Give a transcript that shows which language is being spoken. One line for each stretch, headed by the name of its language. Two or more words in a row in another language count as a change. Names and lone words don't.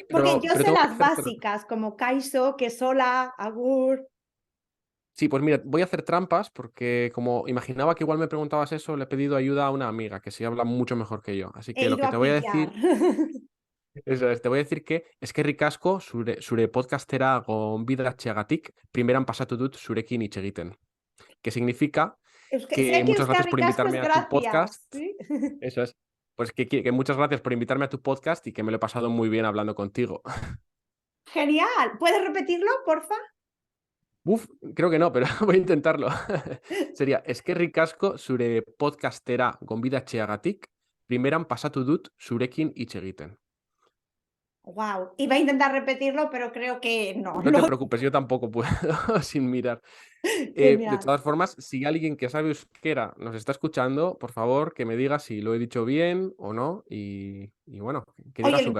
Spanish: Porque yo pero sé tengo que las hacer básicas, como kaiso, que sola, agur, Sí, pues mira, voy a hacer trampas porque como imaginaba que igual me preguntabas eso, le he pedido ayuda a una amiga que sí habla mucho mejor que yo. Así he que lo ido que a te voy a pillar. decir, eso es, te voy a decir que es que
Basque: ricasco zure podcastera gonbidatzeagatik primeran pasatu dut zurekin hitz egiten.
Spanish: Que significa Sé que que muchas gracias por Euskarri es invitarme a tu podcast. gracias, ¿sí? Eso es. Pues que muchas gracias por invitarme a tu podcast y que me lo he pasado muy bien hablando contigo. Genial. ¿Puedes repetirlo, porfa? Uf, creo que no, pero voy a intentarlo.
Basque: Sería eskerrik asko zure podcastera gonbidatzeagatik, primeran pasatu dut zurekin hitz egiten.
Spanish: Wow. Iba a intentar repetirlo, pero creo que no. No te preocupes, yo tampoco puedo sin mirar. De Genial. todas formas, si alguien que sabe euskera nos está escuchando, por favor, que me diga si lo he dicho bien o no y bueno, que diga Oye, lo